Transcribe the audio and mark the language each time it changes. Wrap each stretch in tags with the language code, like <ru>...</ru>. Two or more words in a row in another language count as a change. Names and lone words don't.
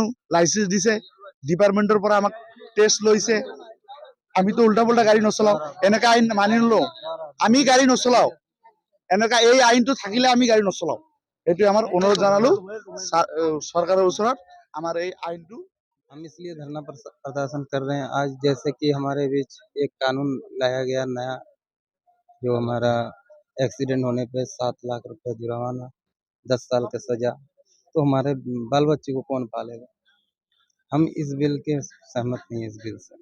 <as>লাইচেঞ্চ দিছে, ডিপাৰ্টমেণ্টৰ পৰা আমাক টেষ্ট লৈছে। আমিতো উল্টা পুল্টা গাড়ী নচলাওঁ। এনেকুৱা আইন মানি নলওঁ। আমি গাড়ী নচলাওঁ। এনেকুৱা এই আইনটো থাকিলে আমি গাড়ী নচলাওঁ। এইটো আমাৰ অনুৰোধ জনালোঁ চৰকাৰৰ ওচৰত। আমাৰ এই আইনটো</as> <hi>हम इसलिए धरना प्रदर्शन कर रहे हैं आज, जैसे कि हमारे बीच एक कानून लाया गया नया, जो हमारा एक्सीडेंट होने पे 7 लाख रुपए जुर्माना, 10 साल का सजा। तो हमारे बाल बच्चे को कौन पालेगा? हम इस बिल के सहमत नहीं है इस बिल से।</hi>